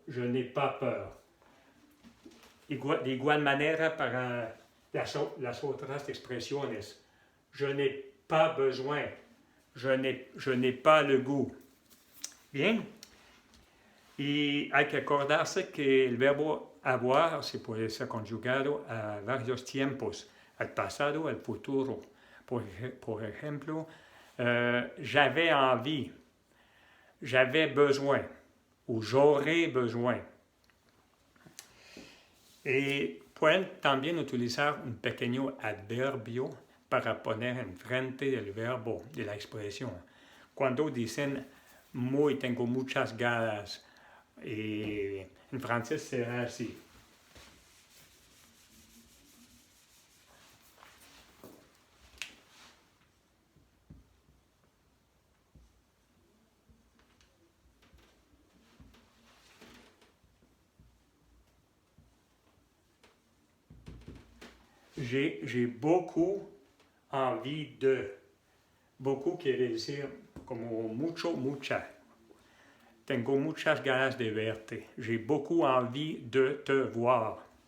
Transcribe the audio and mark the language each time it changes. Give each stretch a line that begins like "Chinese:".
French: Je n'ai pas peur.
Spanish: De igual manera para las otras expresiones.
French: Je n'ai pas besoin. Je n'ai pas le goût. Bien.
Spanish: Y hay que acordarse que el verbo avoir se puede ser conjugado a varios tiempos, al pasado, al futuro. Por ejemplo,
French: j'avais envie, j'avais besoin, ou j'aurais besoin.
Spanish: Y pueden también utilizar un pequeño adverbio para poner enfrente del verbo, de la expresión. Cuando dicen tengo muchas ganas, en francés será así.
French: J'ai beaucoup envie de.
Spanish: Beaucoup quiere decir como mucho, mucha. Tengo muchas ganas de verte.
French: J'ai beaucoup envie de te voir.